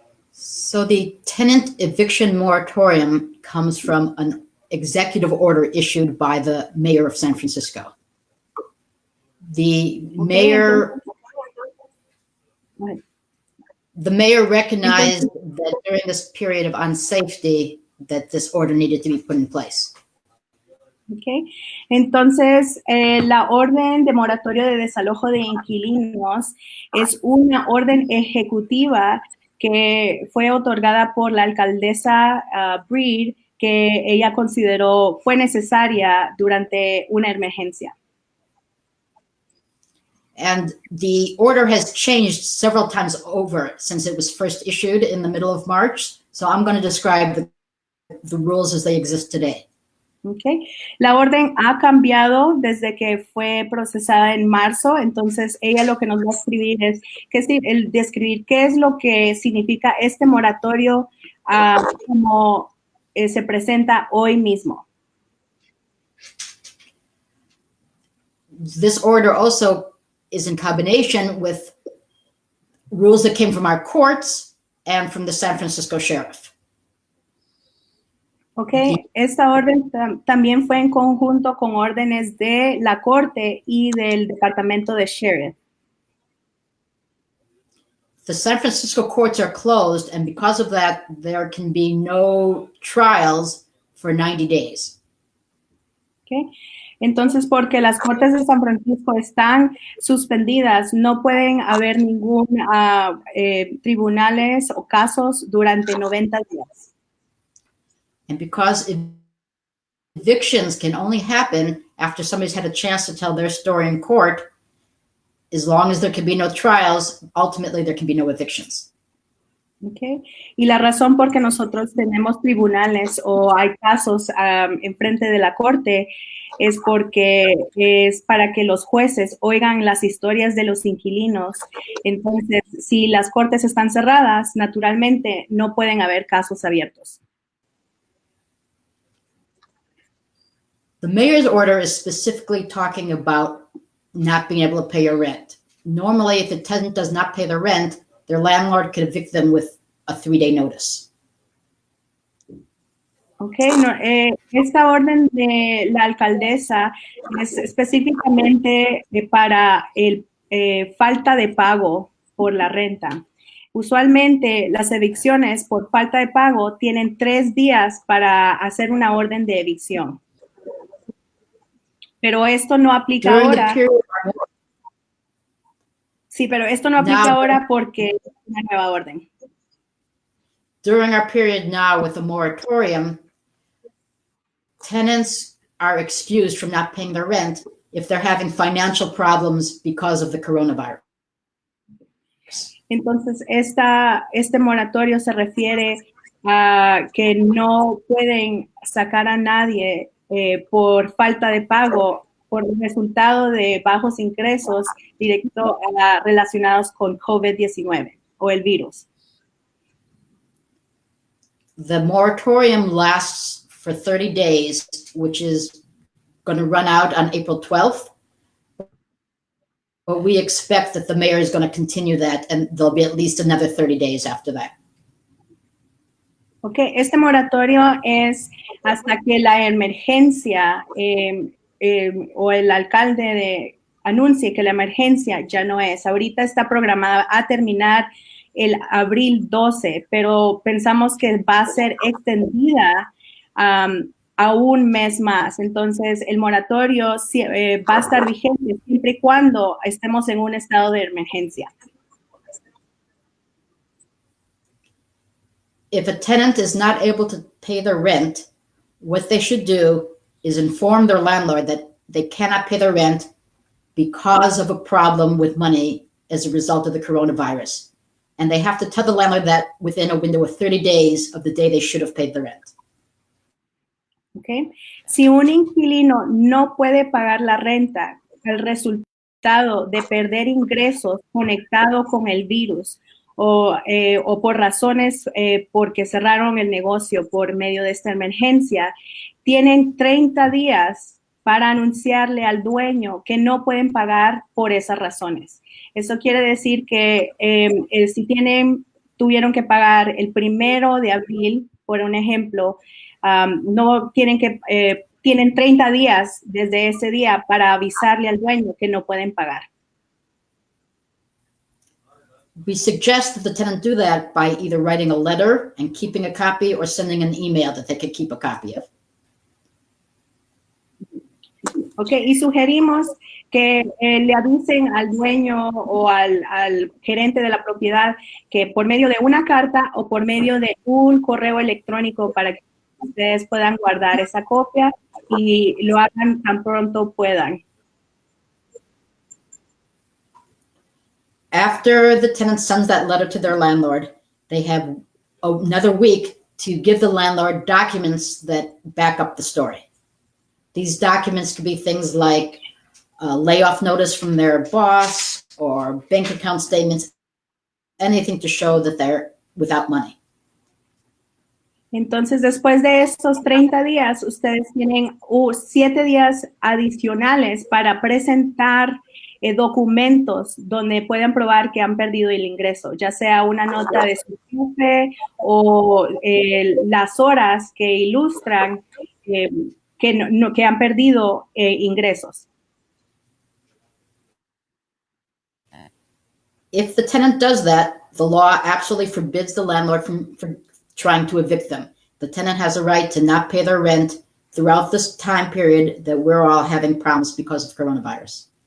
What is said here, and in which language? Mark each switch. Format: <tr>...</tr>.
<en>So the tenant eviction moratorium comes from an executive order issued by the mayor of San Francisco. The mayor recognized that during this period of unsafety that this order needed to be put in place. Okay.</en> <es>Entonces, la orden de moratorio de desalojo de inquilinos es una orden ejecutiva que fue otorgada por la alcaldesa Breed, que ella consideró fue necesaria durante una emergencia.</es> <en>And the order has changed several times over since it was first issued in the middle of March. So I'm going to describe the rules as they exist today. Okay.</en> <es>La orden ha cambiado desde que fue procesada en marzo, entonces ella lo que nos va a escribir es describir qué es lo que significa este moratorio como se presenta hoy mismo.</es> <en>This order also is in combination with rules that came from our courts and from the San Francisco sheriff.</en> <es>Okay, esta orden también fue en conjunto con órdenes de la corte y del departamento de sheriff.</es> <en>The San Francisco courts are closed, and because of that, there can be no trials for 90 days. Okay.</en> <es>Entonces, porque las cortes de San Francisco están suspendidas, no pueden haber ningún tribunales o casos durante 90 días.</es> <en>And because evictions can only happen after somebody's had a chance to tell their story in court, as long as there can be no trials, ultimately there can be no evictions. Okay.</en> <es>Y la razón por que nosotros tenemos tribunales o hay casos enfrente de la corte es porque es para que los jueces oigan las historias de los inquilinos. Entonces, si las cortes están cerradas, naturalmente no pueden haber casos abiertos.</es> <en>The mayor's order is specifically talking about not being able to pay your rent. Normally, if a tenant does not pay their rent, their landlord could evict them with a 3-day notice.</en> <es>Okay, no, esta orden de la alcaldesa es específicamente para el falta de pago por la renta. Usualmente las evicciones por falta de pago tienen 3 días para hacer una orden de evicción. Pero esto no aplica</es> <en>During the</en> <es>ahora.</es> <en>period,</en> <es>Sí, pero esto no aplica</es> <en>now,</en> <es>ahora porque es una nueva orden.</es> <en>during our period now with the moratorium, tenants are excused from not paying their rent if they're having financial problems because of the coronavirus.</en> <es>Entonces, este moratorio se refiere a que no pueden sacar a nadie por falta de pago por el resultado de bajos ingresos directos relacionados con COVID-19 o el virus.</es> <en>The moratorium lasts for 30 days, which is going to run out on April 12th. But we expect that the mayor is going to continue that, and there'll be at least another 30 days after that.</en> <es>Ok, este moratorio es hasta que la emergencia o el alcalde anuncie que la emergencia ya no es. Ahorita está programada a terminar el abril 12, pero pensamos que va a ser extendida a un mes más. Entonces, el moratorio va a estar vigente siempre y cuando estemos en un estado de emergencia.</es> <en>If a tenant is not able to pay their rent, what they should do is inform their landlord that they cannot pay their rent because of a problem with money as a result of the coronavirus. And they have to tell the landlord that within a window of 30 days of the day they should have paid the rent. Okay.</en> <es>Si un inquilino no puede pagar la renta, el resultado de perder ingresos conectado con el virus o por razones porque cerraron el negocio por medio de esta emergencia, tienen 30 días para anunciarle al dueño que no pueden pagar por esas razones. Eso quiere decir que si tuvieron que pagar el 1 de abril, por un ejemplo, tienen 30 días desde ese día para avisarle al dueño que no pueden pagar.</es> <en>We suggest that the tenant do that by either writing a letter and keeping a copy or sending an email that they could keep a copy of.</en> <es>Ok, y sugerimos que le avisen al dueño o al gerente de la propiedad que por medio de una carta o por medio de un correo electrónico para que ustedes puedan guardar esa copia y lo hagan tan pronto puedan.</es> <en>After the tenant sends that letter to their landlord, they have another week to give the landlord documents that back up the story. These documents could be things like a layoff notice from their boss or bank account statements, anything to show that they're without money.</en> <es>Entonces, después de estos 30 días, ustedes tienen 7 días adicionales para presentar documentos donde puedan probar que han perdido el ingreso, ya sea una nota de su jefe o las horas que ilustran que han perdido ingresos.</es> <en>If the tenant does that, the law absolutely forbids the landlord from trying to evict them. The tenant has a right to not pay their rent throughout this time period that we're all having problems because of coronavirus.</en>